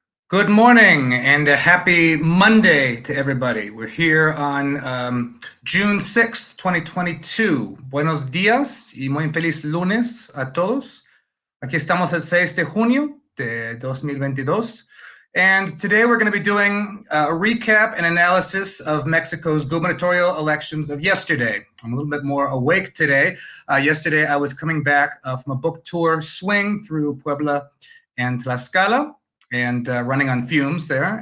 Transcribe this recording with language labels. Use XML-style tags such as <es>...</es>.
<en>Good morning and a happy Monday to everybody. We're here on June 6th, 2022.</en> <es>Buenos días y muy feliz lunes a todos. Aquí estamos el 6 de junio de 2022.</es> <en>And today we're going to be doing a recap and analysis of Mexico's gubernatorial elections of yesterday. I'm a little bit more awake today. Yesterday I was coming back from a book tour swing through Puebla and Tlaxcala, and running on fumes there.</en>